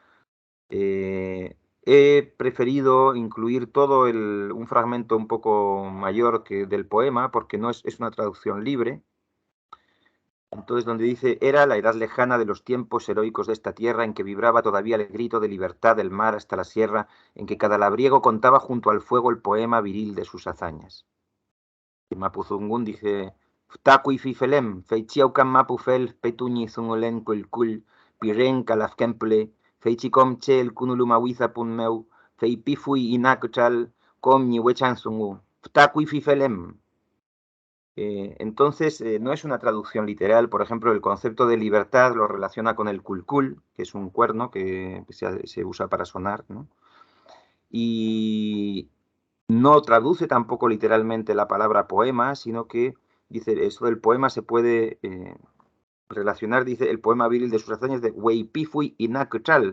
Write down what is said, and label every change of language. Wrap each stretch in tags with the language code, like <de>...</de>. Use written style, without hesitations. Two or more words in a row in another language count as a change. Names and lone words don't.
<es>He preferido incluir todo un fragmento un poco mayor que del poema, porque no es una traducción libre. Entonces, donde dice, era la edad lejana de los tiempos heroicos de esta tierra, en que vibraba todavía el grito de libertad del mar hasta la sierra, en que cada labriego contaba junto al fuego el poema viril de sus hazañas. Y Mapuzungún dice,</es> <arn>Ftakui fifelem, feichiaukan mapufel, petuñi zungolen kulkul, piren kalafkemple, feichicomche el kunulumawiza punmeu, feipifui inakuchal, com ni wechan zungu, Ftakui fifelem.</arn> <es>Entonces, no es una traducción literal. Por ejemplo, el concepto de libertad lo relaciona con el kulkul, que es un cuerno que se usa para sonar, ¿no? Y no traduce tampoco literalmente la palabra poema, sino que dice, esto del poema se puede relacionar, dice, el poema viril de sus hazañas de</es> <arn>Weipifui Inakuchal.</arn>